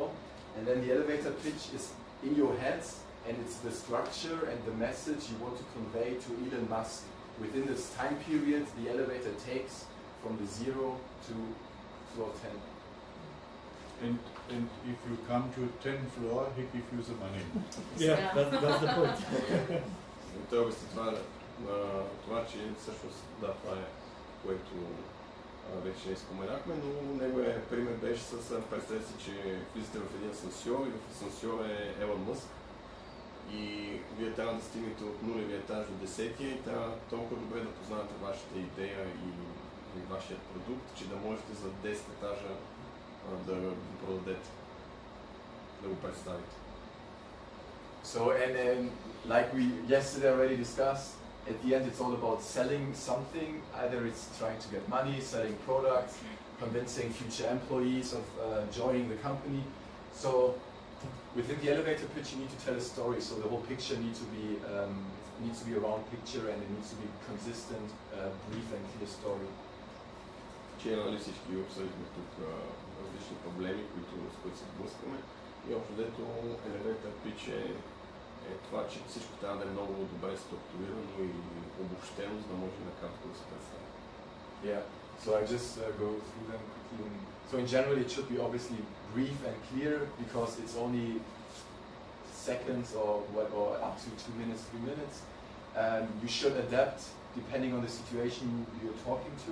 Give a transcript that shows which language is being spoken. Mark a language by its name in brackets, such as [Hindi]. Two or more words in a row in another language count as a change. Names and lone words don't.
[English] And then the elevator pitch is in your heads, and it's the structure and the message you want to convey to Elon Musk. Within this time period, the elevator takes from the 0 to floor 10. And if you come to 10th floor, he gives you the money. Yeah, that's the point. [Bulgarian] Той обясни това, че всъщност това е, което вече споменахме, но неговият пример беше с представете си, че влизате в един асансьор и в асансьор е Елон Мъск и вие трябва да стигнете от нулевия етаж до 10-тия и трябва толкова добре да познавате вашата идея и вашият продукт, че да можете за 10 етажа да го продадете, да го представите. [English] So and like we yesterday already discussed, at the end it's all about selling something. Either it's trying to get money, selling products, convincing future employees of joining the company. So within the elevator pitch you need to tell a story. So the whole picture needs to be a round picture and it needs to be consistent, brief and clear story. [Bulgarian] че нали, всички обсъдихме тук различни проблеми, с които се сблъскваме. И общо дето [English] elevator pitch [Bulgarian] е това, че всичко трябва да е много добре структурирано и обобщено, за да може накратко да се представи. [English] Yeah, so I just go through them quickly. So in general it should be obviously brief and clear because it's only seconds or up to 2 minutes, 3 minutes. You should adapt depending on the situation you're talking to.